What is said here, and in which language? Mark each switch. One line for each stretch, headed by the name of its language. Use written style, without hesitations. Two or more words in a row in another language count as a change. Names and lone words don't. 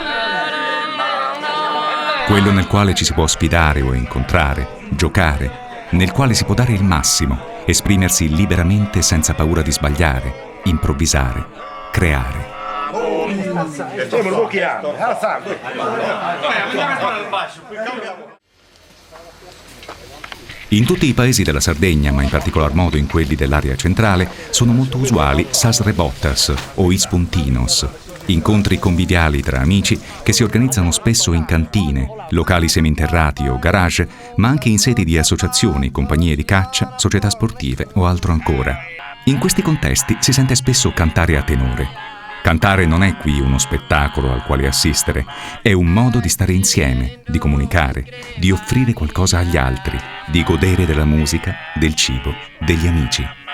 Italian: Quello nel quale ci si può sfidare o incontrare, giocare, nel quale si può dare il massimo, esprimersi liberamente senza paura di sbagliare, improvvisare, creare. In tutti i paesi della Sardegna, ma in particolar modo in quelli dell'area centrale, sono molto usuali
Sardinian: sas rebottas o ispuntinos,
Italian: incontri conviviali tra amici che si organizzano spesso in cantine, locali seminterrati o garage, ma anche in sedi di associazioni, compagnie di caccia, società sportive o altro ancora. In questi contesti si sente spesso cantare a tenore. Cantare non è qui uno spettacolo al quale assistere, è un modo di stare insieme, di comunicare, di offrire qualcosa agli altri, di godere della musica, del cibo, degli amici.